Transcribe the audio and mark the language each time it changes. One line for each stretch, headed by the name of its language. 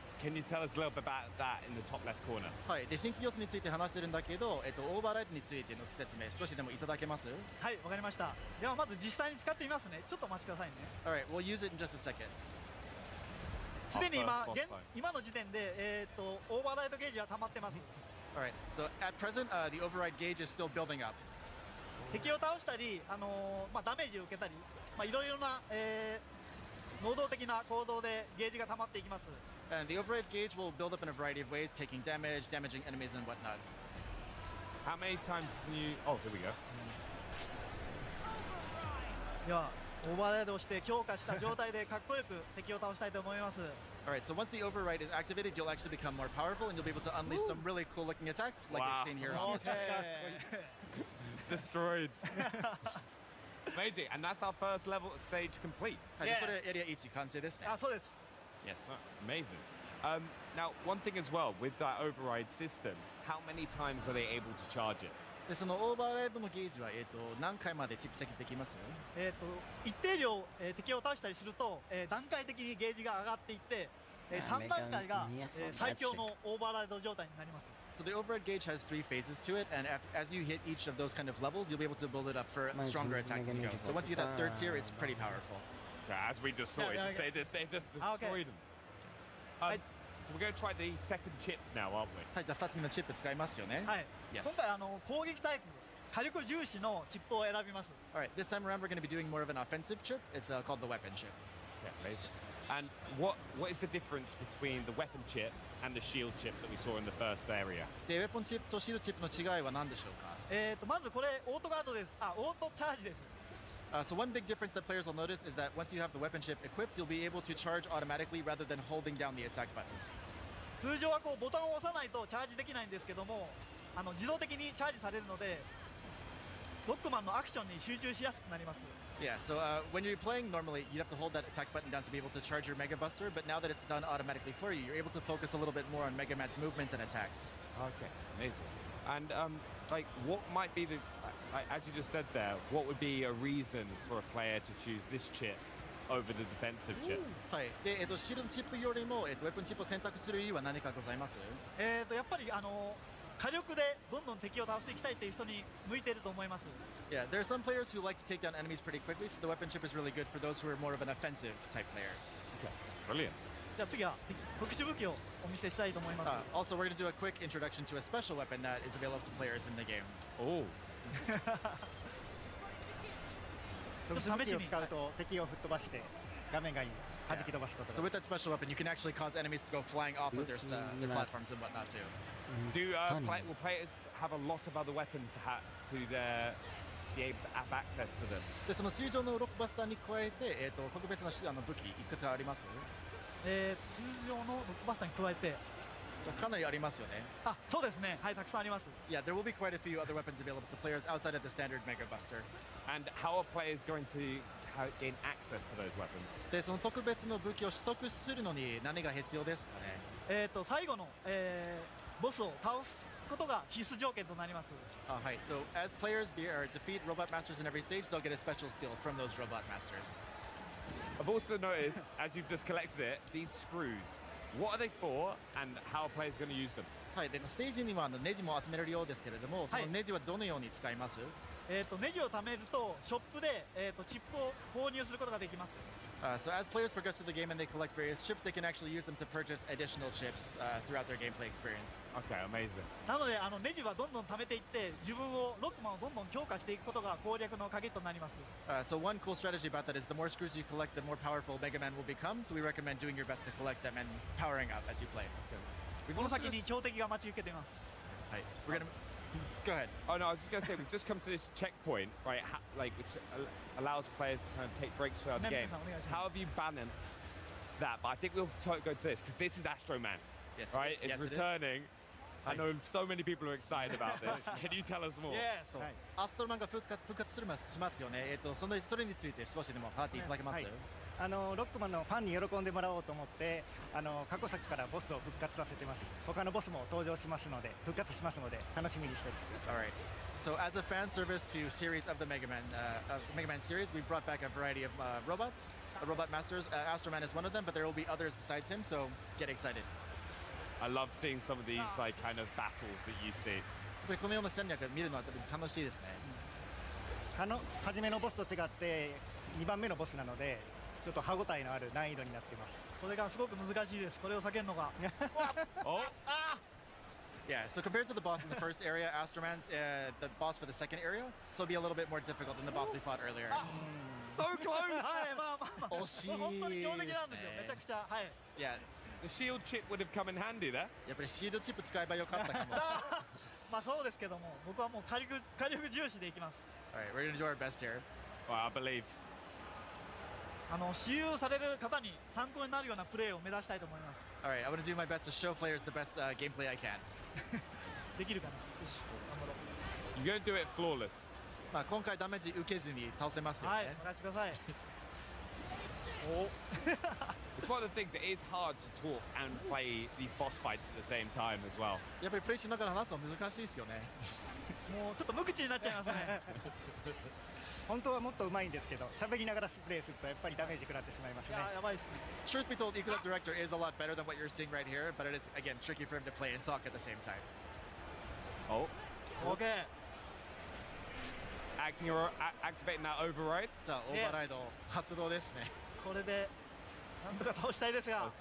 English: Can you tell us a little bit about that in the top left corner?
Japanese: はい、で新規要素について話してるんだけど、オーバーライドについての説明少しでもいただけます？はい、わかりました。ではまず実際に使ってみますね。ちょっとお待ちくださいね。
English: Alright, we'll use it in just a second.
Japanese: すでに今の時点でオーバーライドゲージは溜まってます。
English: Alright, so at present, the override gauge is still building up.
Japanese: 敵を倒したり、ダメージを受けたり、いろいろな、能動的な行動でゲージが溜まっていきます。
English: And the override gauge will build up in a variety of ways, taking damage, damaging enemies, and whatnot. How many times can you... Oh, here we go.
Japanese: では、オーバーライドをして強化した状態でかっこよく敵を倒したいと思います。
English: Alright, so once the override is activated, you'll actually become more powerful, and you'll be able to unleash some really cool looking attacks, like we've seen here on the screen. Destroyed. Amazing, and that's our first level stage complete.
Japanese: はい、それエリア1完成ですね。あ、そうです。
English: Yes. Amazing. Now, one thing as well, with that override system, how many times are they able to charge it?
Japanese: でそのオーバーライドのゲージは、何回まで蓄積できます？一定量、敵を倒したりすると、段階的にゲージが上がっていって、3段階が、最強のオーバーライド状態になります。
English: So the override gauge has 3 phases to it, and as you hit each of those kind of levels, you'll be able to build it up for stronger attacks as you go. So once you get that third tier, it's pretty powerful. As we just saw, they just destroyed them. So we're going to try the second chip now, aren't we?
Japanese: はい、じゃあ2つ目のチップ使いますよね。はい。
English: Yes.
Japanese: 今回攻撃タイプ、火力重視のチップを選びます。
English: Alright, this time around we're going to be doing more of an offensive chip. It's called the weapon chip. Okay, amazing. And what is the difference between the weapon chip and the shield chip that we saw in the first area?
Japanese: で、ウェポンチップとシールチップの違いは何でしょうか？まずこれオートガードです。オートチャージです。
English: So one big difference that players will notice is that once you have the weapon chip equipped, you'll be able to charge automatically rather than holding down the attack button.
Japanese: 通常はこうボタンを押さないとチャージできないんですけども、自動的にチャージされるので、ロックマンのアクションに集中しやすくなります。
English: Yeah, so when you're playing normally, you'd have to hold that attack button down to be able to charge your Mega Buster, but now that it's done automatically for you, you're able to focus a little bit more on Mega Man's movements and attacks. Okay, amazing. And like, what might be the, as you just said there, what would be a reason for a player to choose this chip over the defensive chip?
Japanese: はい。で、シールドチップよりも、ウェポンチップを選択する理由は何かございます？やっぱり火力でどんどん敵を倒していきたいという人に向いていると思います。
English: Yeah, there are some players who like to take down enemies pretty quickly, so the weapon chip is really good for those who are more of an offensive type player. Okay, brilliant.
Japanese: じゃあ次は特殊武器をお見せしたいと思います。
English: Also, we're going to do a quick introduction to a special weapon that is available to players in the game. Oh.
Japanese: 特殊武器を使うと敵を吹っ飛ばして画面外に弾き飛ばすことが。
English: So with that special weapon, you can actually cause enemies to go flying off of their platforms and whatnot too. Will players have a lot of other weapons to be able to have access to them?
Japanese: で、その水上のロックバスターに加えて、特別な武器いくつかあります？通常のロックバスターに加えて。かなりありますよね。そうですね。はい、たくさんあります。
English: Yeah, there will be quite a few other weapons available to players outside of the standard Mega Buster. And how are players going to gain access to those weapons?
Japanese: で、その特別の武器を取得するのに何が必要ですかね？最後の、ボスを倒すことが必須条件となります。はい。
English: So as players defeat robot masters in every stage, they'll get a special skill from those robot masters. I've also noticed, as you've just collected it, these screws. What are they for, and how are players going to use them?
Japanese: はい、でステージにはネジも集めれるようですけれども、そのネジはどのように使います？ネジを貯めるとショップで、チップを購入することができます。
English: So as players progress through the game and they collect various chips, they can actually use them to purchase additional chips throughout their gameplay experience. Okay, amazing.
Japanese: なのでネジはどんどん貯めていって自分をロックマンをどんどん強化していくことが攻略の鍵となります。
English: So one cool strategy about that is the more screws you collect, the more powerful Mega Man will become. So we recommend doing your best to collect them and powering up as you play.
Japanese: この先に強敵が待ち受けています。はい。
English: We're gonna Go ahead. Oh no, I was just gonna say we've just come to this checkpoint, right? Which allows players to kind of take breaks throughout the game. How have you balanced that? But I think we'll go to this because this is Astro Man, right? It's returning. I know so many people are excited about this. Can you tell us more? Yeah.
Japanese: アストロマンが復活しますよね。それについて少しでも話していただけます？ロックマンのファンに喜んでもらおうと思って過去作からボスを復活させてます。他のボスも登場しますので復活しますので楽しみにしておいてください。
English: Alright. So as a fan service to series of the Mega Man series, we've brought back a variety of robots, robot masters. Astro Man is one of them, but there will be others besides him. So get excited. I love seeing some of these like kind of battles that you see.
Japanese: このような戦略見るのは楽しいですね。初めのボスと違って2番目のボスなので。ちょっと歯ごたえのある難易度になっています。それがすごく難しいです。これを避けるのが。
English: Yeah, so compared to the boss in the first area, Astroman's the boss for the second area, so it'll be a little bit more difficult than the boss we fought earlier. So close!
Japanese: はい、まあ。惜しい。本当に強敵なんですよ。めちゃくちゃ。はい。
English: Yeah. The shield chip would have come in handy there.
Japanese: やっぱりシールドチップ使えばよかったかも。まあそうですけども、僕はもう火力重視でいきます。
English: Alright, we're gonna do our best here. Well, I believe.
Japanese: 使用される方に参考になるようなプレーを目指したいと思います。
English: Alright, I'm gonna do my best to show players the best gameplay I can.
Japanese: できるかな。よし、頑張ろう。
English: You're gonna do it flawless.
Japanese: まあ今回ダメージ受けずに倒せますよね。はい、任せてください。
English: It's one of the things. It is hard to talk and play these boss fights at the same time as well.
Japanese: やっぱりプレイしながら話すの難しいですよね。もうちょっと無口になっちゃいますね。本当はもっと上手いんですけど、喋りながらプレイするとやっぱりダメージ食らってしまいますね。やばいですね。
English: Truth be told, Equilipt Director is a lot better than what you're seeing right here, but it is again tricky for him to play and talk at the same time. Oh. Okay. Activating that override.
Japanese: さあ、オーバーライド発動ですね。これでなんとか倒したいですが。